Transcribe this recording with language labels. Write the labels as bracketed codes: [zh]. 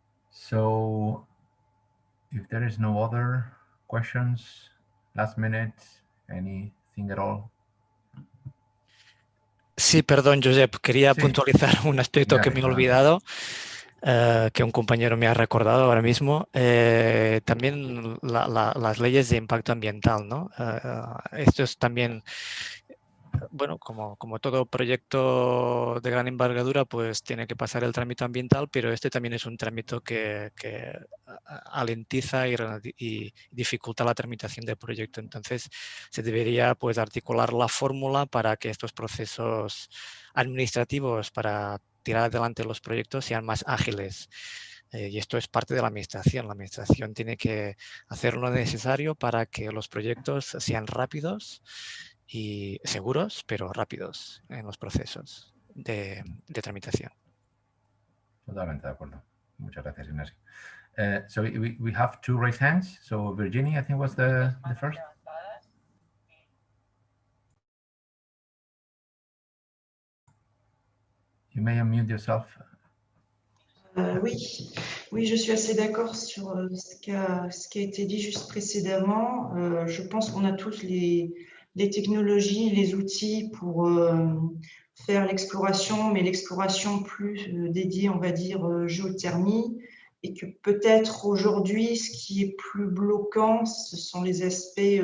[en] So, if there is no other questions, last minute, anything at all? [es] Sí, perdón, Josep, quería Sí. puntualizar un aspecto que me he olvidado, que un compañero me ha recordado ahora mismo. También las leyes de impacto ambiental, ¿no? Esto es también, bueno, como todo proyecto de gran envergadura, pues tiene que pasar el trámite ambiental, pero este también es un trámite que alentiza y dificulta la tramitación del proyecto. Entonces, se debería pues articular la fórmula para que estos procesos administrativos para tirar adelante los proyectos sean más ágiles. Y esto es parte de la administración. La administración tiene que hacer lo necesario para que los proyectos sean rápidos y seguros, pero rápidos en los procesos de tramitación. Totalmente de acuerdo. Muchas gracias, Ignacio. [en] So we have two raised hands. So Virginie, I think, was the first. You may unmute yourself. [fr] Oui, je suis assez d'accord sur ce qui a été dit juste précédemment. Je pense qu'on a tous les technologies, les outils pour faire l'exploration, mais l'exploration plus dédiée, on va dire, géothermie, et que peut-être aujourd'hui, ce qui est plus bloquant, ce sont les aspects,